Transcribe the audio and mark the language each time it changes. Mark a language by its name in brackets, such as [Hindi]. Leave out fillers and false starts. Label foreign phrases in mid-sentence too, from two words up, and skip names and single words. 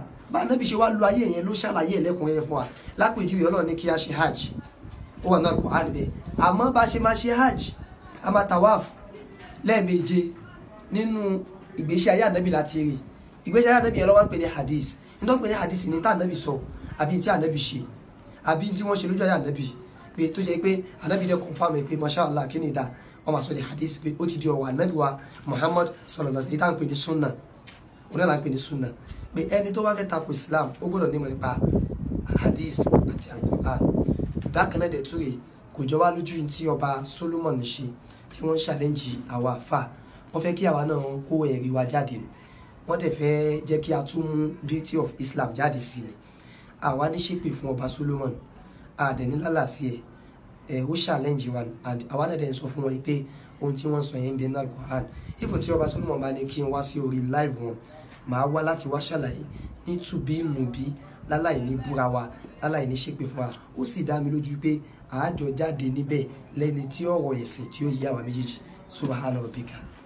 [Yoruba] bá Ànábì ṣe wá lo ayé yẹn ló ṣàlàyé lẹ́kùnrẹ́rẹ́ fún wa lápèjúwe Ọlọ́run ní kí a ṣe hajj ó wà náà Al-Qur'an bẹ́ẹ̀ àmọ́ bá ṣe máa ṣe hajj a máa tawaf lẹ́ẹ̀méje nínú ìgbésí ayé Ànábì láti rí ìgbésí ayé Ànábì yẹn ló wá ń pè ní hadith nítorí pé ní hadith ní tá Ànábì sọ àbí tí Ànábì ṣe àbí tí wọ́n ṣe lójú ayé Ànábì pé tó jẹ́ pé Ànábì dẹ̀ confirm pé mashallah kí ni ìdá wọ́n máa sọ di hadith pé ó ti di ọ̀wọ̀ Ànábì wa Muhammad [Arabic] صلى الله عليه وسلم [Yoruba] tá ń pè ní sunna òun náà là ń pè ní sunna pé ẹni tó bá fẹ́ tako Islam ó gbọ́dọ̀ nímọ̀ nípa hadith àti Al-Qur'an bákan náà dẹ̀ tún rè kò jọ wá lójú tí ọba Solomon ṣe tí wọ́n ń challenge àwa àfà wọ́n fẹ́ kí àwa náà kó ẹ̀rí wa jáde wọ́n dẹ̀ fẹ́ jẹ́ kí a tún mú [English] beauty of Islam [Yoruba] jáde sí ni àwa ní ṣépè fún ọba Solomon àdẹ̀ní lálàsí ẹ̀ ó challenge wa and àwa náà dẹ̀ ń sọ fún wọn pé ohun tí wọ́n sọ yẹn ń bẹ ní Al-Qur'an ifo tí ọba Solomon bá ní kí n wá sí orí live wọn màá wá láti wá ṣàlàyé ní tùbí nùbí láláì ní búra wa láláì ní ṣépè fún wa ó sì dá mi lójú pé àájọ jáde níbẹ̀ lẹ́ni tí ọ̀rọ̀ ẹ̀sìn tí ó yí àwa méjèèjì [Arabic] سبحان ربك.